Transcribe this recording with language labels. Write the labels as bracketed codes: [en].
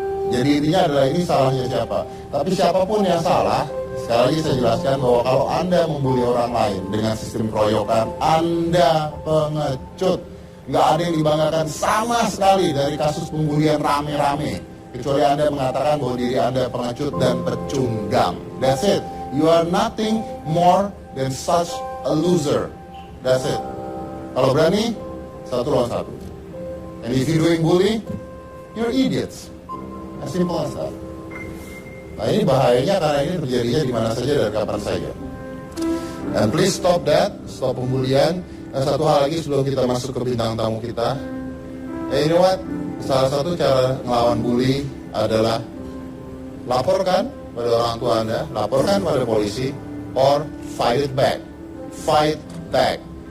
[id] Jadi intinya adalah ini salahnya siapa? Tapi siapapun yang salah, sekali lagi saya jelaskan bahwa kalau Anda membuli orang lain dengan sistem keroyokan, Anda pengecut. Nggak ada yang dibanggakan sama sekali dari kasus pembulian rame-rame. Kecuali Anda mengatakan bahwa diri Anda pengecut dan pecundang. [en] That's it. You are nothing more than such a loser. That's it. [id] Kalau berani, 1 lawan 1. [en] And if you're doing bully, you're idiots. As simple as that. [id] Nah ini bahayanya karena ini terjadinya di mana saja dan kapan saja. [en] And please stop that, stop [id] pembulian. Dan satu hal lagi sebelum kita masuk ke bintang tamu kita. [en] You know what? [id] Salah satu cara ngelawan bully adalah laporkan pada orang tua Anda, laporkan pada polisi, [en] or fight it back. Fight back.